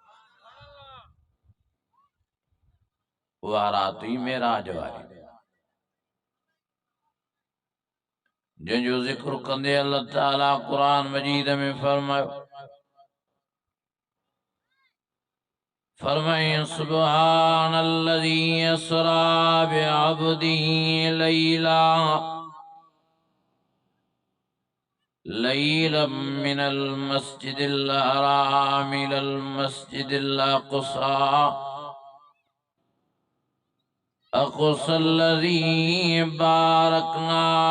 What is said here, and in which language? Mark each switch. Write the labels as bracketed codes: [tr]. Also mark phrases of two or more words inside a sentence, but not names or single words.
[sd] उहा रात हुई मेराज वारी, जंहिंजो ज़िक्र कंदे अल्लाह ताला क़ुरान मजीद में [ar] फरमाए سبحان الذي أسرى بعبده ليلا من المسجد الحرام إلى المسجد الأقصى الذي باركنا